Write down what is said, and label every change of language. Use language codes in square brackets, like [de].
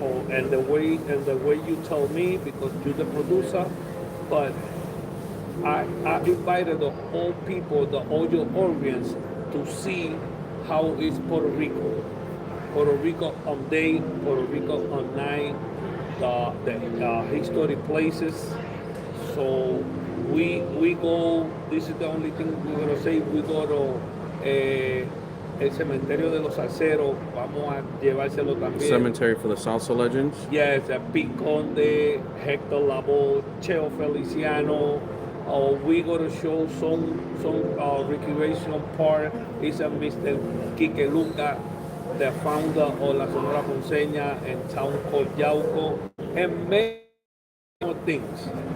[en] And the way you tell me because you're the producer, but I invited the whole people, the audio audience, to see how is Puerto Rico. Puerto Rico on day, Puerto Rico on night, the historic places. So we go. This is the only thing we're gonna say. We go to [es] el cementerio de los Salceros. Vamos a llevárselo también. [en] Cemetery for the Salsa Legends? Yes, Pete Conde, Hector Lavoe, Cheo Feliciano. We go to show some recreational part. Is a Mr. Quique Luca, the founder of La Sonora Ponceña and town called Yauco, and many more things.